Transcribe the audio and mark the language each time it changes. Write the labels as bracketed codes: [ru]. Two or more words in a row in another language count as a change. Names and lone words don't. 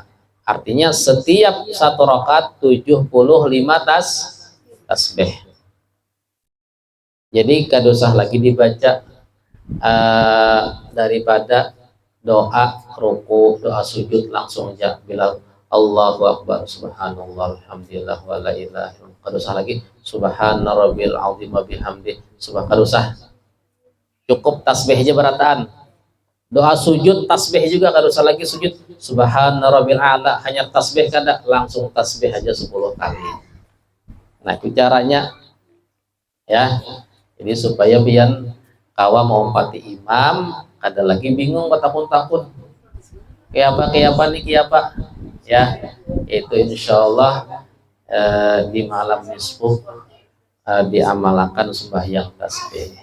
[bjn] Artinya setiap 1 rakaat 75 tasbih. Jadi kada usah lagi dibaca daripada doa ruku, doa sujud langsung aja bilang [ar] الله أكبر، سبحان الله، الحمد لله، ولا إله إلا الله. [bjn] Kada usah lagi [ar] سبحان ربي العظيم وبحمده. [bjn] Kada usah. Cukup tasbih aja berataan. Doa sujud tasbih juga, kada usah lagi sujud [ar] سبحان ربي الأعلى, [bjn] hanya tasbih kada, langsung tasbih aja 10 kali. Nah, itu caranya ya. Jadi supaya biar kawa mau pati imam kada lagi bingung bertahun-tahun. Kayak apa nih ya, itu insyaallah di malam nisfu diamalkan sembahyang tasbih.